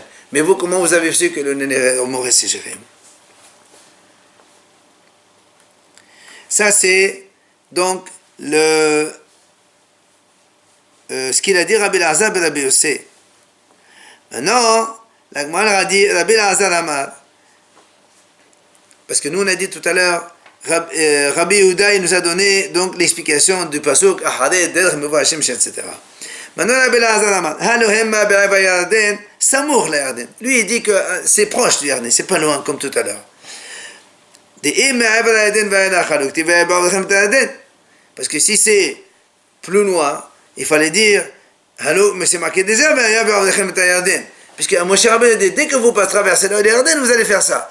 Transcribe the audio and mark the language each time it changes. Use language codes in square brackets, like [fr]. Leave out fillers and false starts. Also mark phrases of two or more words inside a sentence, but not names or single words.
[fr] Mais vous, comment vous avez su que Elon Moré, c'est Shechem? Ça, c'est donc ce qu'il a dit Rabbi Elazar ben Rabbi Yossé. Maintenant, la Gemara a dit Rabbi Elazar Amar. Parce que nous, on a dit tout à l'heure, Rabbi Yehuda, il nous a donné donc l'explication du pasuk [he] אחרי דרך מבוא השם, [fr] etc. Maintenant, [he] רבי אלעזר אמר, הלא המה בעבר ירדן, סמוך לירדן. [fr] Lui, il dit que c'est proche du Yarden, c'est pas loin, comme tout à l'heure. Parce que si c'est plus loin, il fallait dire, mais c'est marqué déjà, puisque Moshe Rabbeinu dit, dès que vous traversez le Yarden, vous allez faire ça.